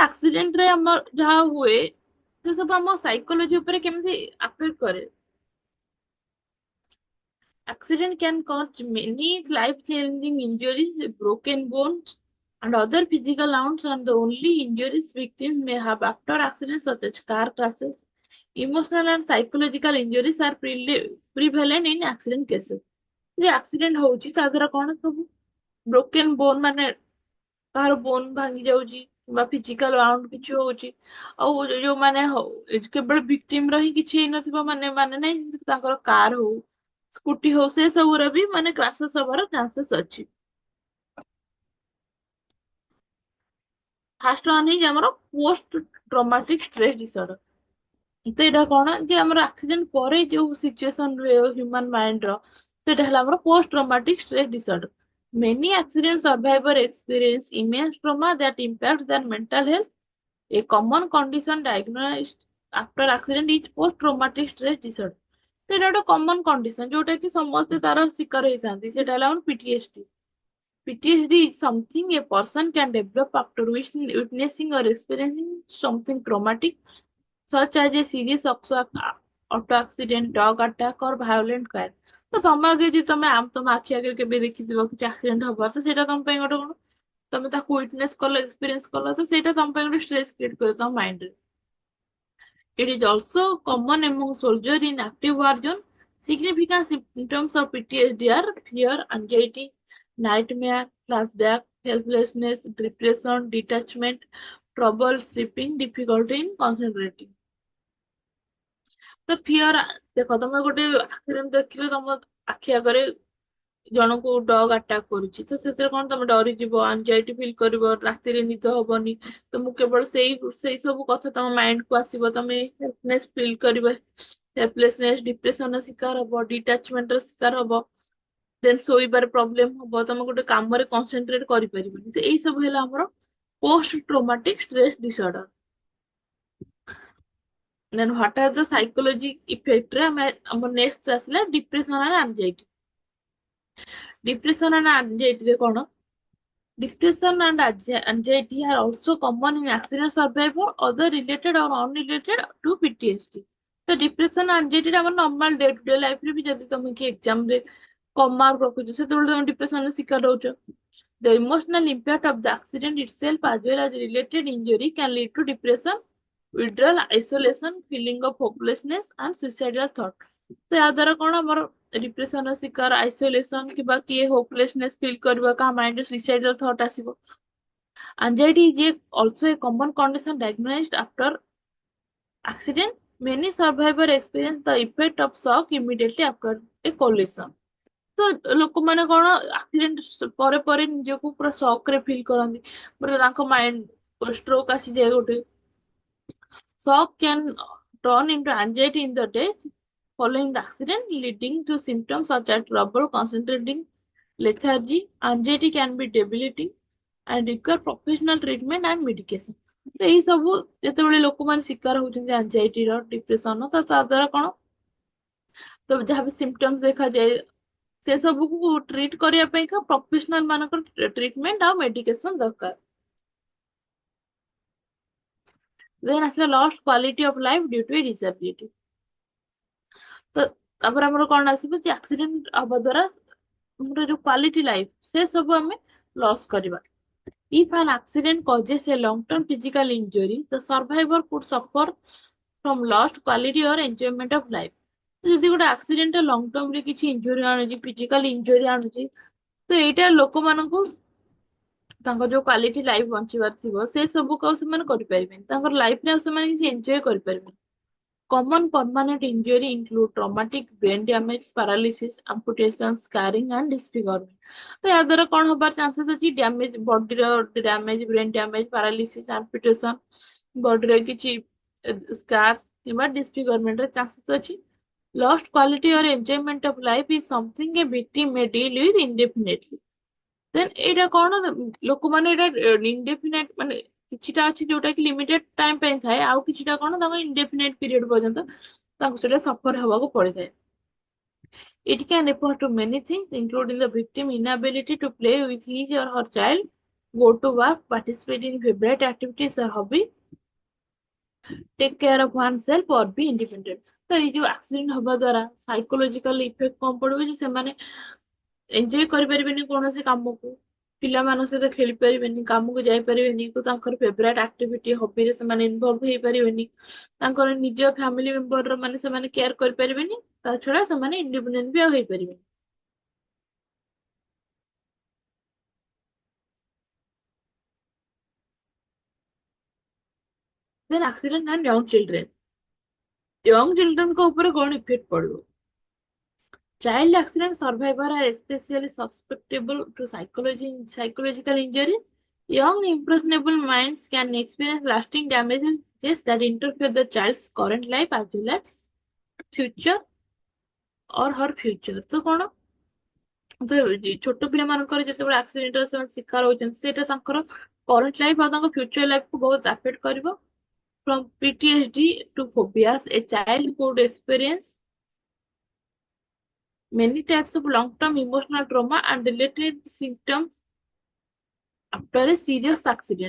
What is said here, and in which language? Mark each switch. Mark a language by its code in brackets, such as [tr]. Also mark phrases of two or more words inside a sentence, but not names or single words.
[or] ଆକ୍ସିଡେଣ୍ଟରେ ଆମର ଯାହା ହୁଏ ସେ ସବୁ ଆମ ସାଇକୋଲୋଜି ଉପରେ କେମିତି ଆଫେକ୍ଟ କରେ। [en] Accident can cause many life-changing injuries, broken bones, and other physical wounds, and the only injuries victims may have after accidents such as car crashes. Emotional and psychological injuries are prevalent in accident cases। [or] ଯେ accident ହଉଛି ତା ଦ୍ୱାରା କଣ ସବୁ [en] broken bone [or] ମାନେ କାହାର ବୋନ୍ ଭାଙ୍ଗି ଯାଉଛି କିମ୍ବା [en] physical wound [or] କିଛି ହଉଛି। ଆଉ ଯୋଉମାନେ କେବଳ victim ର ହିଁ କିଛି ହେଇନଥିବ ମାନେ ମାନେ ନାହିଁ ତାଙ୍କର କାର ହଉ ସ୍କୁଟି ହଉ ସେ ସବୁର ବି ମାନେ କ୍ରାସେସ୍ ହବାର ଚାନ୍ସେସ୍ ଅଛି। [en] first one [or] ହେଇଛି ଆମର [en] post traumatic stress disorder. [or] ତ ଏଇଟା କଣ ଯେ ଆମର ଆକ୍ସିଡେଣ୍ଟ ପରେ ଯୋଉ ସିଚୁଏସନ ରୁହେ [en] human mind [or] ର ସେଇଟା ହେଲା ଆମର [en] post traumatic stress disorder. Many accident survivors experience immense trauma that impacts their mental health। A common condition diagnosed after accident is post-traumatic stress disorder। [or] ସେଇଟା ଗୋଟେ [en] common condition [or] ଯୋଉଟା କି ସମସ୍ତେ ତାର ଶିକାର ହେଇଥାନ୍ତି, ସେଟା ହେଲା ଆମର ପିଟିଏସଡି। [en] PTSD is something a person can develop after witnessing or experiencing something traumatic, such as a serious auto accident, dog attack, or violent crime. [or] ତ ତମ ଆଗେ ଯଦି ତମ ଆଖି ଆଗରେ କେବେ ଦେଖିଥିବ କିଛି ଆକ୍ସିଡେଣ୍ଟ ହବ, ତ ସେଇଟା ତମ ପାଇଁ ଗୋଟେ କଣ, ତମେ ତାକୁ ୱିଟନେସ କଲ, ଏକ୍ସପିରିଏନ୍ସ କଲ, ତ ସେଇଟା ତମ ପାଇଁ ଗୋଟେ [en] stress create [or] କରିବ ତମ ମାଇଣ୍ଡରେ। [en] It is also common among soldiers in active war zone. Significant symptoms of PTSD are fear, anxiety, nightmare, flashback, helplessness, depression, detachment, trouble sleeping, difficulty in concentrating. [or] ତ ଫିଅର, ଦେଖ ତମେ ଗୋଟେ ଆକ୍ସିଡେଣ୍ଟ ଦେଖିଲେ ତମ ଆଖି ଆଗରେ ଜଣକୁ [en] dog attack [or] କରୁଛି, ତ ସେଥିରେ କଣ ତମେ ଡରିଯିବ, [en] anxiety feel [or] କରିବ, ରାତିରେ ନିଦ ହବନି, ତମକୁ କେବଳ ସେଇ ସେଇ ସବୁ କଥା ତମ ମାଇଣ୍ଡ କୁ ଆସିବ, ତମେ [en] helpness feel [or] କରିବ, [en] helplessness, depression [or] ର ଶିକାର ହବ, ଡିଟାଚମେଣ୍ଟ ର ଶିକାର ହବ, ଦେନ୍ ଶୋଇବାରେ ପ୍ରୋବ୍ଲେମ ହବ, ତମେ ଗୋଟେ କାମରେ କନସେନ୍ଟ୍ରେଟ କରିପାରିବନି। ତ ଏଇ ସବୁ ହେଲା ଆମର [en] post traumatic stress disorder. then what are the psychology effect [or] ରେ ଆମେ ଆମର ନେକ୍ସଟ ଆସିଲା [en] depression and anxiety. depression and anxiety [or] ରେ କଣ, [en] depression and anxiety are also common in accident survivor, other related or unrelated to PTSD. [or] ତ [en] depression anxiety [or] ଟା ଆମର [en] normal day to day life [or] ରେ ବି ଯଦି ତମେ କି exam ରେ କମ ମାର୍କ ରଖୁଛ, ସେତେବେଳେ ତମେ depression ର ଶିକାର ରହୁଛ। [en] The emotional impact of the accident itself as well as related injury can lead to depression, withdrawal, isolation, feeling of hopelessness and suicidal thought. [or] ତ ଏହା ଦ୍ୱାରା କଣ ଆମର ଡିପ୍ରେସନ ର ଶିକାର, ଆଇସୋଲେସନ କିମ୍ବା କିଏ [en] hopelessness feel [or] କରିବା, କାହା ମାଇଣ୍ଡରେ [en] suicidal thought [or] ଆସିବ। [en] Anxiety is also a common condition diagnosed after accident. Many survivors experience the effect of shock immediately after a collision. [or] ତ ଲୋକମାନେ କଣ ଆକ୍ସିଡେଣ୍ଟ ପରେ ପରେ ନିଜକୁ ପୁରା ସକ୍ ରେ ଫିଲ୍ କରନ୍ତି, ପୁରା ତାଙ୍କ [en] mind stroke [or] ଆସିଯାଏ ଗୋଟେ। [en] Shock can turn into anxiety in the day following the accident, leading to symptoms such as trouble concentrating, lethargy. Anxiety can be debilitating and require professional treatment and medication. [or] ତ ଏଇ ସବୁ ଯେତେବେଳେ ଲୋକମାନେ ଶିକାର ହଉଛନ୍ତି ଆନଜାଇଟିର, ଡିପ୍ରେସନ, ତ ତା ଦ୍ୱାରା କଣ, ତ ଯାହା ବି ସିମ୍ପଟମ୍ସ ଦେଖାଯାଏ, ସେ ସବୁକୁ ଟ୍ରିଟ୍ କରିବା ପାଇଁକା ପ୍ରଫେସନାଲ ମାନଙ୍କର ଟ୍ରିଟମେଣ୍ଟ ଆଉ ମେଡିକେସନ ଦରକାର। [en] ଦେନ୍ ଆସିଲା lost quality of life due to a disability. [or] ତ ତାପରେ ଆମର କଣ ଆସିବ ଯେ ଆକ୍ସିଡେଣ୍ଟ ହବା ଦ୍ୱାରା ଆମର ଯୋଉ [en] quality life, [or] ସେ ସବୁ ଆମେ ଲସ୍ କରିବା। [en] If an accident causes a long-term physical injury, the survivor could suffer from lost quality or enjoyment of life. [or] ତ ଯଦି ଗୋଟେ ଆକ୍ସିଡେଣ୍ଟ [en] long term [or] ରେ କିଛି ଇଞ୍ଜୁରି ଆଣୁଛି, [en] physical injury [or] ଆଣୁଛି, ତ ଏଇଟା ଲୋକମାନଙ୍କୁ ତାଙ୍କ ଯୋଉ [en] quality life [or] ବଞ୍ଚିବାର ଥିବ, ସେ ସବୁକୁ ଆଉ ସେମାନେ କରିପାରିବେନି, ତାଙ୍କର ଲାଇଫରେ ଆଉ ସେମାନେ କିଛି ଏନ୍ଜୟ କରିପାରିବେନି। [en] Common permanent injury include traumatic brain damage, paralysis, amputation, scarring and disfigurement. [or] ତ ଏହା ଦ୍ୱାରା କଣ ହବାର ଚାନ୍ସେସ୍ ଅଛି, [en] damage, body damage, brain damage, paralysis, amputation, [or] ବଡିରେ କିଛି ସ୍କାର୍ସ କିମ୍ବା ଡିସଫିଗରମେଣ୍ଟ ର ଚାନ୍ସେସ୍ ଅଛି। [en] Lost quality or enjoyment of life is something a victim may deal with indefinitely. [or] ଦେନ୍ ଏଇଟା କଣ, ଲୋକମାନେ ଏଇଟା ଇନଡେଫିନାଇଟ, ମାନେ କିଛିଟା ଅଛି ଯୋଉଟା କି [en] limited time [or] ପାଇଁ ଥାଏ, ଆଉ କିଛିଟା କଣ ତାଙ୍କ [en] indefinite period [or] ପର୍ଯ୍ୟନ୍ତ ତାଙ୍କୁ ସେଟା ସଫର ହେବାକୁ ପଡିଥାଏ। [en] It can refer to many things, including the victim inability to play with his or her child, go to work, participate in favorite activities or hobby, take care of oneself or be independent. [or] ତ ଏଇ ଯୋଉ ଆକ୍ସିଡେଣ୍ଟ ହବା ଦ୍ୱାରା [en] psychological effect [or] କଣ ପଡିବ ଯେ ସେମାନେ ଏନ୍ଜୟ କରିପାରିବେନି କୌଣସି କାମକୁ, ପିଲାମାନଙ୍କ ସହିତ ଖେଳି ପାରିବେନି, କାମକୁ ଯାଇପାରିବେନି, ତାଙ୍କର [en] favorite activity [or] ହବିରେ ସେମାନେ ଇନଭଲ୍ଭ ହେଇପାରିବେନି, ତାଙ୍କର ନିଜ [en] family member [or] ମାନେ ସେମାନେ କେୟାର କରିପାରିବେନି, ତା ଛଡା ସେମାନେ ଇଣ୍ଡିପେଣ୍ଡେଣ୍ଟ ବି ଆଉ ହେଇପାରିବେନି। [en] then accident and young children. young children [or] ଉପରେ କଣ ଇଫେକ୍ଟ ପଡିବ? [en] Child accident survivors are especially susceptible to psychological injury. Young, impressionable minds can experience lasting damages that interfere with the child's current life as well as future or her future. [or] ତ କଣ, ତ ଛୋଟ ପିଲାମାନଙ୍କର ଯେତେବେଳେ ଆକ୍ସିଡେଣ୍ଟର ସେମାନେ ଶିକାର ହଉଛନ୍ତି, ସେଇଟା ତାଙ୍କର [en] current life [or] ଆଉ ତାଙ୍କ [en] future life [or] ବହୁତ ଆଫେକ୍ଟ କରିବ। [en] From PTSD to phobias, a child could experience many types of long-term emotional trauma and related symptoms after a serious accident.